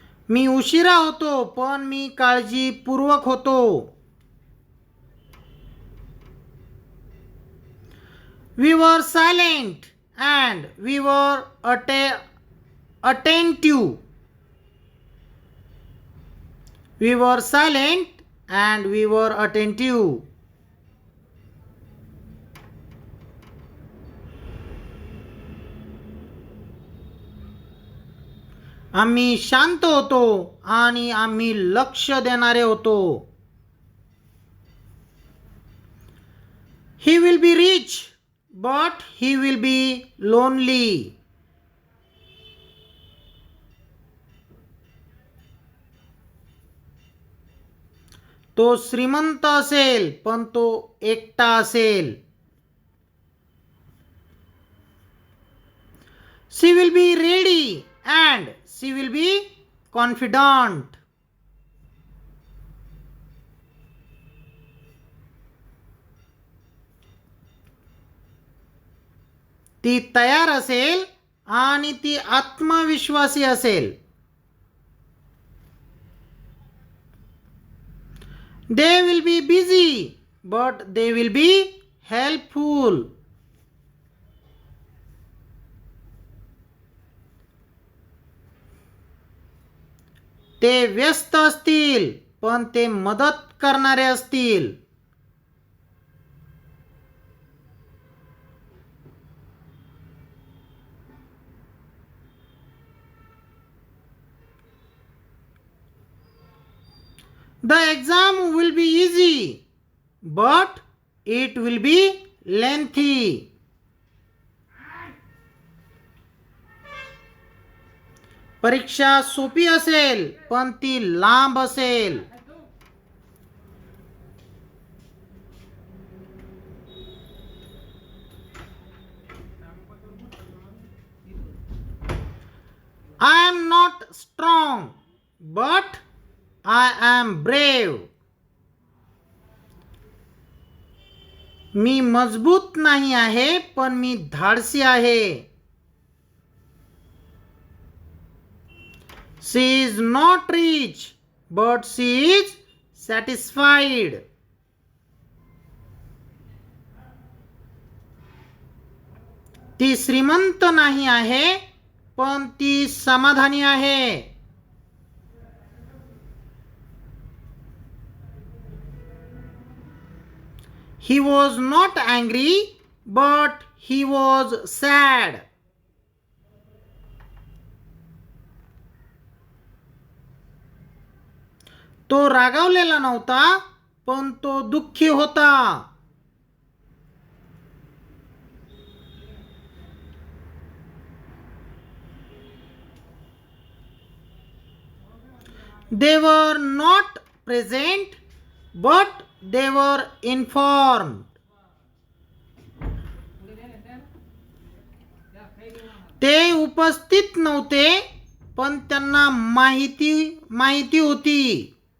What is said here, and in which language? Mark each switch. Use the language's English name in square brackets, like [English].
[Marathi] मी उशिरा होतो पण मी काळजीपूर्वक होतो. [English] We were silent and we were attentive. We were silent and we were attentive. [Marathi] आम्ही शांत होतो आणि आम्ही लक्ष देणारे होतो. [English] He will be rich but he will be lonely. [Marathi] तो श्रीमंत असेल पण तो एकटा असेल. [English] She will be ready and she will be confident. [Marathi] ती तयार असेल आणि ती आत्मविश्वासी असेल. [English] They will be busy but they will be helpful. [Marathi] ते व्यस्त असतील पण ते मदत करणारे असतील. [English] The exam will be easy but it will be lengthy. [Marathi] परीक्षा सोपी असेल पण ती लांब असेल. [English] I am not strong but I am brave. [Marathi] मी मजबूत नाही आहे पण मी धाडसी आहे. [English] She is not rich but she is satisfied. [Marathi] ती श्रीमंत नाही आहे पण ती समाधानी आहे. [English] He was not angry, but he was sad. [Marathi] तो रागावलेला नव्हता, पण तो दुःखी होता. [English] They were not present, but they were informed. [Marathi] ते उपस्थित नव्हते, पण त्यांना माहिती होती.